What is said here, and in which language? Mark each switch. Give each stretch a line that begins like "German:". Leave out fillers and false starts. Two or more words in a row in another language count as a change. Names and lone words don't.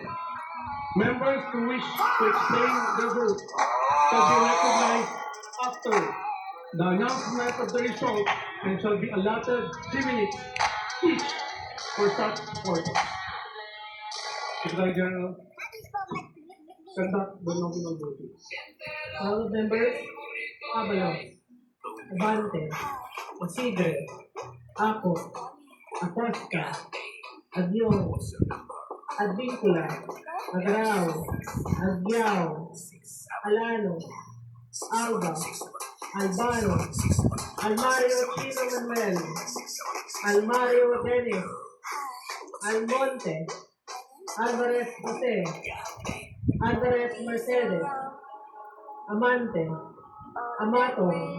English: Members who wish to explain their vote shall be recognized after the announcement of the result and shall be allotted 3 minutes each for such purpose. Secretary General, conduct the nominal voting. All members, Abalos, Abante, Isidre, Apo, Acosta, Adyong, Advincula, Agrao, Agyao, Alano, Alba, Albano, Almario Chino Manuel, Almario Dennis, Almonte, Alvarez Jose, Alvarez Mercedes, Amante, Amato,